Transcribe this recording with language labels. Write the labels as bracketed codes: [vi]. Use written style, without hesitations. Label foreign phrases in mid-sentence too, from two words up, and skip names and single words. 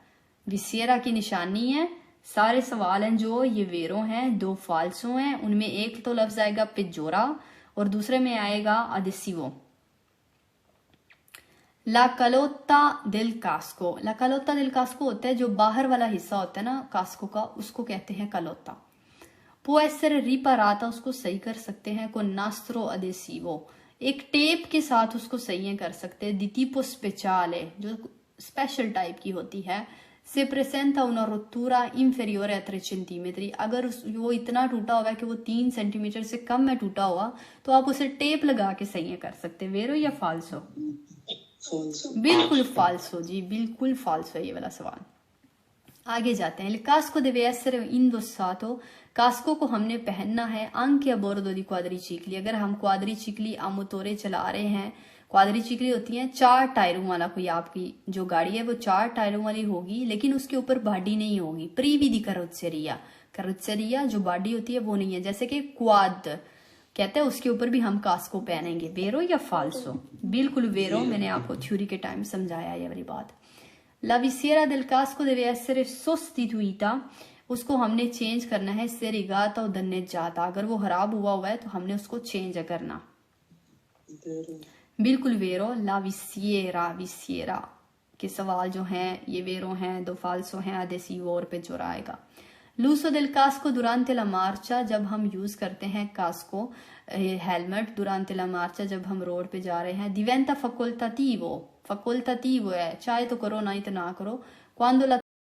[hi] विसिएरा की निशानी है, सारे सवाल हैं जो ये वेरो हैं, 2 फाल्सो हैं, उनमें एक तो लफ्ज आएगा पेजोरा और दूसरे में आएगा अदेसिवो। [it] la calotta del casco, la calotta del casco [hi] होता है जो बाहर वाला हिस्सा होता है ना कास्को का, उसको कहते हैं कलोता। [it] può essere riparata, [hi] उसको सही कर सकते हैं [it] con nastro adesivo, [hi] एक टेप के साथ उसको सही कर सकते हैं। [it] di tipo speciale, [hi] जो स्पेशल टाइप की होती है। [it] se presenta una rottura inferiore a 3 centimetri, [hi] अगर वो इतना टूटा हुआ है कि वो 3 सेंटीमीटर से कम में टूटा हुआ तो आप उसे टेप लगा के सही कर सकते हैं। वेरो या फाल्सो? बिल्कुल फाल्सो जी, बिल्कुल फाल्सो ये वाला सवाल। आगे जाते हैं। [it] कास्को deve essere indossato, [hi] कास्को को हमने पहनना है [it] anche a bordo di quadricicli, [hi] अगर हम [it] quadricicli a motore [hi] चला रहे हैं। क्वाद्रीचिकली होती है 4 टायरों वाला, कोई आपकी जो गाड़ी है वो 4 टायरों वाली होगी, लेकिन उसके ऊपर बॉडी नहीं होगी। [it] privi di carrozzeria, carrozzeria [hi] जो बॉडी होती है वो नहीं है, जैसे कि क्वाद कहते हैं उसके ऊपर भी हम कास्को पहनेंगे। वेरो या फाल्सो? बिल्कुल वेरो, मैंने आपको थ्योरी के टाइम समझाया ये वाली बात। [it] La visiera del casco deve essere sostituita, [hi] उसको हमने चेंज करना है [it] se rigata [hi] और दन्नेजाता, अगर वो खराब हुआ है तो हमने उसको चेंज करना। बिल्कुल वेरो। [it] la visiera, [hi] विसिएरा के सवाल जो हैं ये वेरो हैं, 2 फाल्सो हैं, अदेसिवो और पेजोरा आएगा। [it] l'uso del casco durante la marcia, [hi] जब हम यूज करते हैं कास्को हेलमेट [it] durante la marcia, [hi] जब हम रोड पे जा रहे हैं। [it] diventa facoltativo, facoltativo [hi] है, चाहे तो करो नहीं तो ना करो। [it] quando la